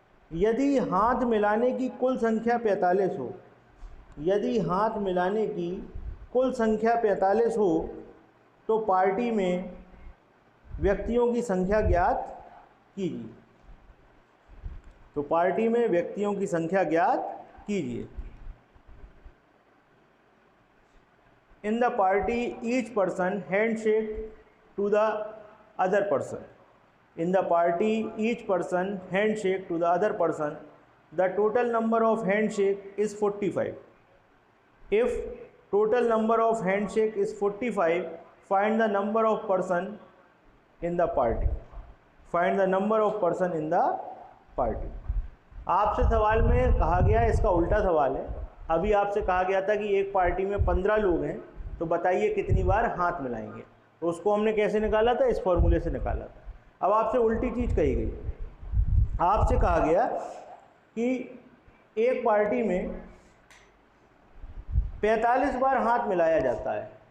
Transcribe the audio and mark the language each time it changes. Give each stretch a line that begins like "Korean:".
Hindi: यदि हाथ मिलाने की कुल संख्या 45 हो, यदि हाथ मिलाने की कुल संख्या 45 हो तो पार्टी में व्यक्तियों की संख्या ज्ञात कीजिए। तो पार्टी में व्यक्तियों की संख्या ज्ञात कीजिए।
English: In the party each person handshake to the other person. In the party, each person handshake to the other person. The total number of handshake is 45. If total number of handshake is 45, find the number of person in the party. Find the number of person in the party.
Hindi: आपसे सवाल में कहा गया है, इसका उल्टा सवाल है। अभी आपसे कहा गया था कि एक पार्टी में 15 लोग हैं, तो बताइए कितनी बार हाथ मिलाएंगे। तो उसको हमने कैसे निकाला था? इस फॉर्मूले से निकाला था। अब आपसे उल्टी चीज़ कही गई। आपसे कहा गया कि एक पार्टी में 45 बार हाथ मिलाया जाता है।